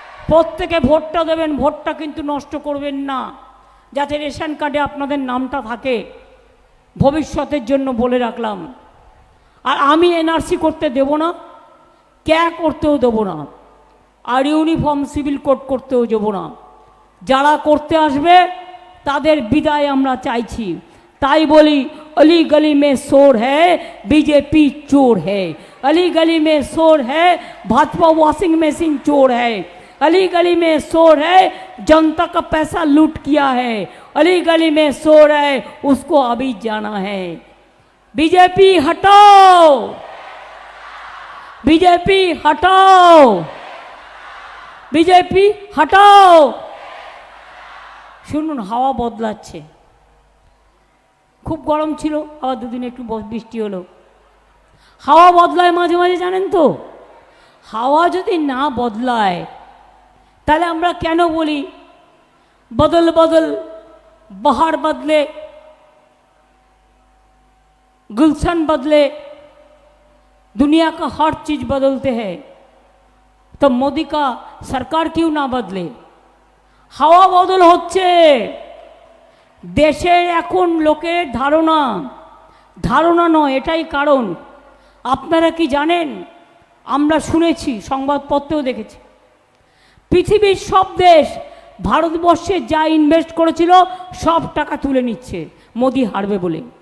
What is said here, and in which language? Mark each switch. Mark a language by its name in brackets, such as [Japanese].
[Bangla] প্রত্যেকে ভোটটা দেবেন, ভোটটা কিন্তু নষ্ট করবেন না, যাতে রেশন কার্ডে আপনাদের নামটা থাকে। ভবিষ্যতের জন্য বলে রাখলাম। আর আমি এনআরসি করতে দেব না, ক্যা করতেও দেব না, আর ইউনিফর্ম সিভিল কোড করতেও দেব না। যারা করতে আসবে তাদের বিদায় আমরা চাইছি। তাই বলি, [Hindi] अली गली में शोर है बीजेपी चोर है, अली गली में शोर है भाजपा वॉशिंग मशीन चोर है, अली गली में शोर है जनता का पैसा लूट किया है, अली गली में शोर है उसको अभी जाना है। बीजेपी हटाओ, बीजेपी हटाओ, बीजेपी हटाओ। [Bangla] শুনুন, হাওয়া বদলাচ্ছে। খুব গরম ছিল, আবার দুদিন একটু বৃষ্টি হলো। হাওয়া বদলায় মাঝে মাঝে, জানেন তো? হাওয়া যদি না বদলায় তাহলে আমরা কেন বলি বদল বদল, [Hindi] বাহার বদলে, गुलशन बदले, दुनिया का हर चीज बदलते हैं, तो मोदी का सरकार क्यों ना बदले? [Bangla] হাওয়া বদল হচ্ছে। দেশের এখন লোকের ধারণা, ধারণা নয়, এটাই কারণ। আপনারা কি জানেন? আমরা শুনেছি, সংবাদপত্রেও দেখেছি, পৃথিবীর সব দেশ ভারতবর্ষে যা ইনভেস্ট করেছিল সব টাকা তুলে নিচ্ছে মোদি হারবে বলে।